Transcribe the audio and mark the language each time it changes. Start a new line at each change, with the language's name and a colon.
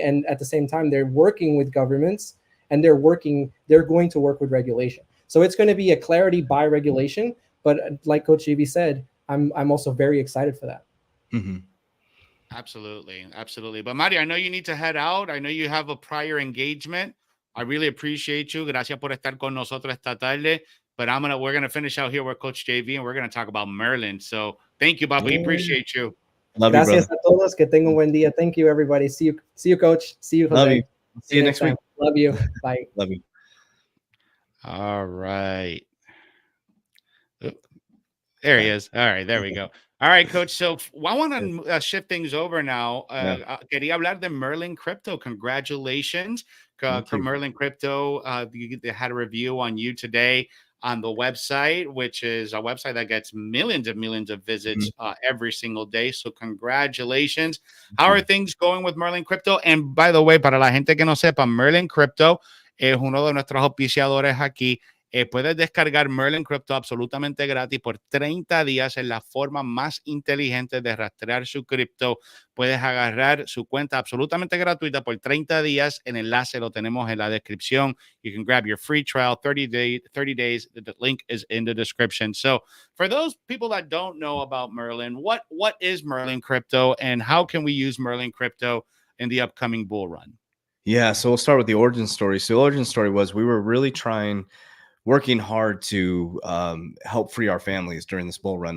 English: And at the same time, they're working with governments, and they're going to work with regulation. So it's going to be a clarity by regulation. But like Coach JV said, I'm also very excited for that. Mm-hmm. Absolutely. Absolutely. But Mario, I know you need to head out. I know you have a prior engagement. I really appreciate you.
Spanish: Gracias por estar con nosotros esta tarde.
English: But we're gonna finish out here with Coach JV, and we're gonna talk about Merlin. So thank you, Bobby. Appreciate you. Love
Spanish: Gracias
English: you,
Spanish: a todos. Que tengan un buen día.
English: Thank you, everybody. See you, Coach. See you, Jose. Love you. See you next week. Love you. Bye. Love you. All right. There he is. All right, there we go. All right, Coach. So I want to shift things over now.
Spanish: Quería hablar de Merlin Crypto.
English: Congratulations. Merlin Crypto, they had a review on you today on the website, which is a website that gets millions of visits every single day. So congratulations. How are things going with Merlin Crypto? And by the way,
Spanish: para la gente que no sepa, Merlin Crypto es uno de nuestros auspiciadores aquí. Puedes descargar Merlin Crypto absolutamente gratis por 30 días. Es la forma más inteligente de rastrear su cripto. Puedes agarrar su cuenta absolutamente gratuita por 30 días. El enlace lo tenemos en la descripción.
English: You can grab your free trial, 30 days. The link is in the description. So for those people that don't know about Merlin, what is Merlin Crypto, and how can we use Merlin Crypto in the upcoming bull run? Yeah, so we'll start with the origin story. So the origin story was we were really working hard to help free our families during this bull run.